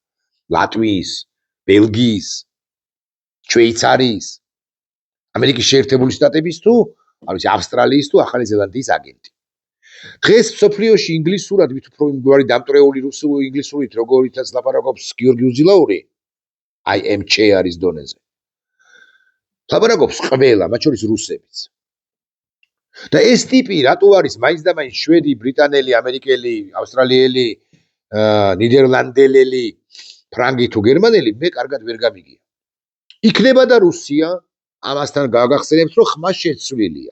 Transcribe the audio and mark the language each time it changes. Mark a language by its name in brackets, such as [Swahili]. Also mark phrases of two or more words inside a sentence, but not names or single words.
[Georgian] ლატვიის, ბელგიის, შვეიცარიის, ამერიკის შეერთებული შტატების თუ, არ ვიცი ავსტრალიის თუ ახალი ზელანდიის აგენტი. დღეს მსოფლიოში ინგლისურად მით უფრო იმგვარი დამტრეული რუსული ინგლისურით, როგორითაც ლაპარაკობს გიორგი უზილაური, [English] I am chair-ის დონეზე. [Georgian] ლაპარაკობს ყველა, მათ შორის რუსებიც. და ეს ტიპი რატო არის მაინც და მაინც შვედი, ბრიტანელი, ამერიკელი, ავსტრალიელი, ნიდერლანდელელი, ფრანგი თუ გერმანელი, მე კარგად ვერ გამიგია. იქნება და რუსია ამასთან გაგახსენებთ, რომ ხმა შეცვლილია.